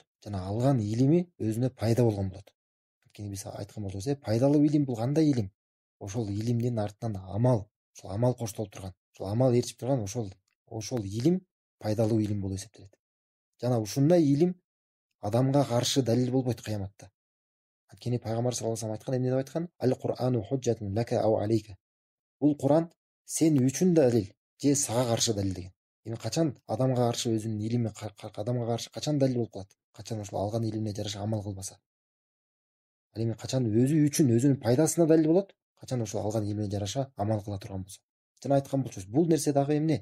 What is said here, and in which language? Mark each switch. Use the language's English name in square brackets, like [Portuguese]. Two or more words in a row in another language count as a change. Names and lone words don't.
[Kyrgyz] Жана алган илими өзүнө пайда болгон болот. Анткени биз айткан болчубуз, пайдалуу илим бул кандай илим? ошол илимдин артынан амал, ошол амал коштолуп турган, ошол амал ээрчип турган ошол илим пайдалуу илим болуп эсептелет. Жана ушундай илим адамга каршы далил болбойт кыяматта. Анткени пайгамбар [Arabic] صلى الله عليه وسلم [Kyrgyz] айткан, эмне деп айткан? [Arabic] القرآن حجة لك أو عليك. [Kyrgyz] Бул Кур'ан сен үчүн далил же сага каршы далил деген. Эми качан адамга каршы өзүнүн илими адамга каршы качан далил болуп калат? Качан ошол алган илимине жараша амал кылбаса. Ал эми качан өзү үчүн өзүнүн пайдасына далил болот? Качан ошол алган илимине жараша амал кыла турган болсо. Жана айткан болчубуз, бул нерсе дагы эмне?